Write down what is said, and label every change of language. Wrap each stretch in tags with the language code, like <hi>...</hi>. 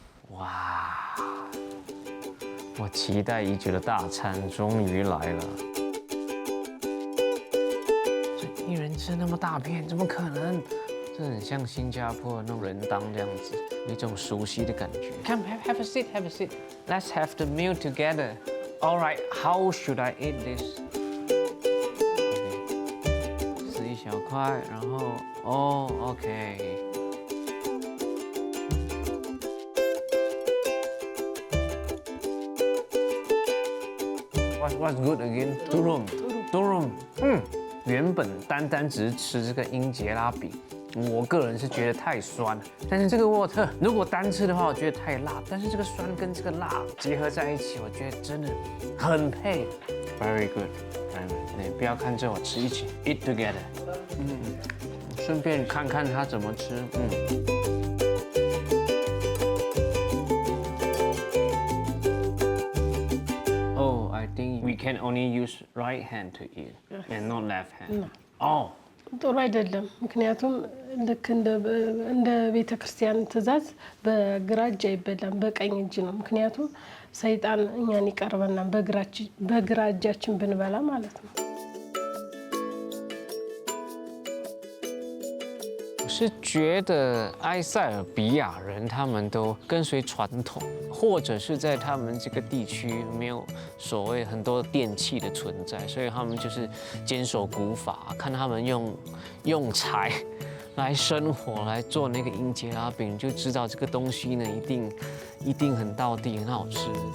<zh>哇！我期待已久的大餐终于来了。这一人吃那么大片，怎么可能？这很像新加坡的那种人当这样子，有一种熟悉的感觉。</zh> <en>Come, have a seat, have a seat. Let's have the meal together. All right, how should I eat this?</en> <zh>吃一小块，然后OK.</zh> <en>What's good again? Durum.</en> <zh>原本单只是吃这个英杰拉饼，我个人是觉得太酸，但是这个沃特如果单吃的话，我觉得太辣，但是这个酸跟这个辣结合在一起，我觉得真的很配。</zh> <en>Very good.</en> <zh>你不要看着我吃，一起</zh> <en>eat together.</en> <zh>顺便看看他怎么吃。</zh> <en>I think we can only use right hand to eat and not left hand. Oh.</en> <am>ጥሩ አይደለም። ምክንያቱም ልክ እንደ ቤተ ክርስቲያን ትእዛዝ በግራ እጅ አይበላም፣ በቀኝ እጅ ነው። ምክንያቱም ሰይጣን እኛን ይቀርበናል በግራ እጃችን ብንበላ ማለት ነው።</am> <zh>是觉得埃塞俄比亚人他们都跟随传统，或者是在他们这个地区没有所谓很多电器的存在，所以他们就是坚守古法，看他们用柴来生火来做那个英杰拉饼，就知道这个东西呢一定很道地，很好吃。</zh>